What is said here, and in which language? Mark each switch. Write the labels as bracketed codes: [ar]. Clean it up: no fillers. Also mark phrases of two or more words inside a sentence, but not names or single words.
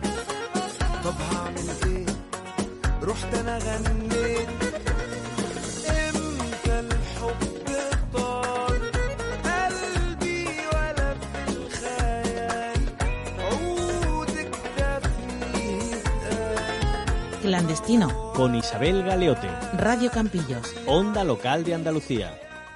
[ar] طب هعمل ايه؟ رحت انا غنيت. امتى الحب طال قلبي ولا في الخيال. عودك ده فيه يتقال [es] Clandestino. Con Isabel Galeote. Radio Campillos. Onda Local de Andalucía.